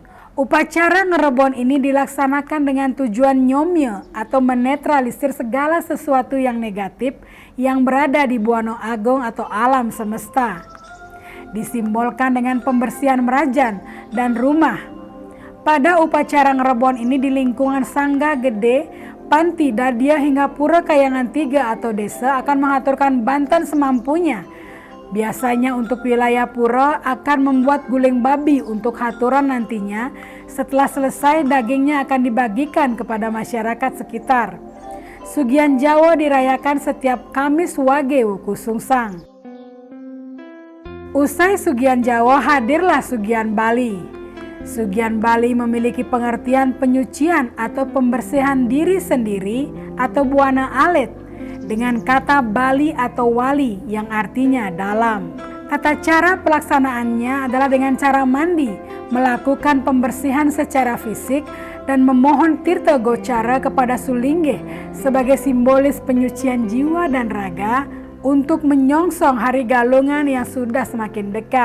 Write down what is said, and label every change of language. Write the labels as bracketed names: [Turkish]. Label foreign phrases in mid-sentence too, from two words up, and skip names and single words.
[Indonesian] Upacara ngerebon ini dilaksanakan dengan tujuan nyomye atau menetralisir segala sesuatu yang negatif yang berada di buana agung atau alam semesta. Disimbolkan dengan pembersihan merajan dan rumah. Pada upacara ngerebon ini di lingkungan sangga gede, panti, dadia hingga pura kayangan 3 atau desa akan mengaturkan banten semampunya. Biasanya untuk wilayah pura akan membuat guling babi untuk haturan nantinya. Setelah selesai, dagingnya akan dibagikan kepada masyarakat sekitar. Sugihan Jawa dirayakan setiap Kamis Wage Wuku Sungsang. Usai Sugihan Jawa, hadirlah Sugihan Bali. Sugihan Bali memiliki pengertian penyucian atau pembersihan diri sendiri atau buana alit, dengan kata Bali atau wali yang artinya dalam. Tata cara pelaksanaannya adalah dengan cara mandi, melakukan pembersihan secara fisik, dan memohon tirta gocara kepada Sulinggih sebagai simbolis penyucian jiwa dan raga untuk menyongsong hari Galungan yang sudah semakin dekat.